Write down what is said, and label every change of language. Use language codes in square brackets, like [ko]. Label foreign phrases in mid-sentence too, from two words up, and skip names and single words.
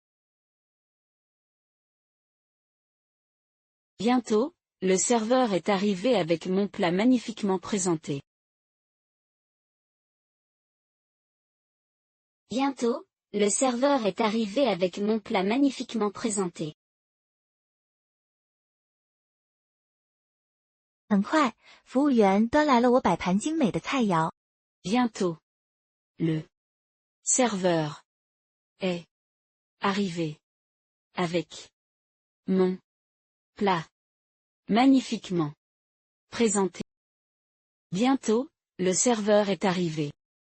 [fr] Bientôt, le serveur est arrivé avec mon plat magnifiquement présenté. Bientôt, le serveur est arrivé avec mon plat magnifiquement présenté. [zh] 很快，服务员端来了我摆盘精美的菜肴。 [fr] Bientôt. Le serveur est Arrivé. Avec. Mon. Plat. Magnifiquement. Présenté. Bientôt, le serveur est arrivé.